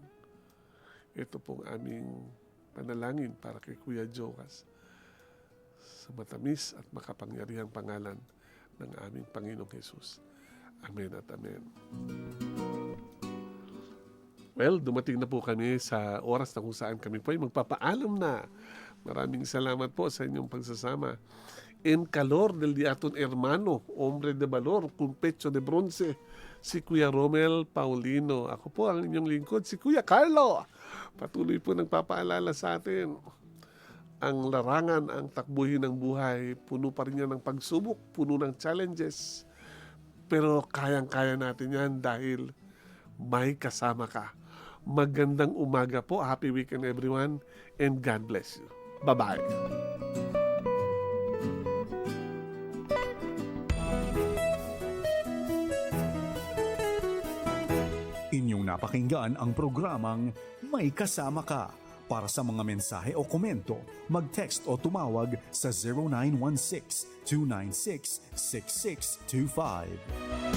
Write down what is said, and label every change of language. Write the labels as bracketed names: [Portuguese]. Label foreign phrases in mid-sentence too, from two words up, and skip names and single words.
[Filipino] Ito pong aming panalangin para kay Kuya Joas sa matamis at makapangyarihang pangalan ng aming Panginoong Jesus. Amen at amen. Well, dumating na po kami sa oras na kung saan kami po ay magpapaalam na. Maraming salamat po sa inyong pagsasama. [Chavacano] En calor del diaton hermano, hombre de valor, con pecho de bronce, [Filipino] si Kuya Romel Paulino. Ako po ang inyong lingkod, si Kuya Carlo. Patuloy po nagpapaalala sa atin. Ang larangan, ang takbuhin ng buhay, puno pa rin yan ng pagsubok, puno ng challenges. Pero kayang-kaya natin yan dahil may kasama ka. Magandang umaga po. [English] Happy weekend everyone and God bless you. Bye-bye. [Filipino] Inyong napakinggan ang programang May Kasama Ka. Para sa mga mensahe o komento, mag-text o tumawag sa 0916-296-6625.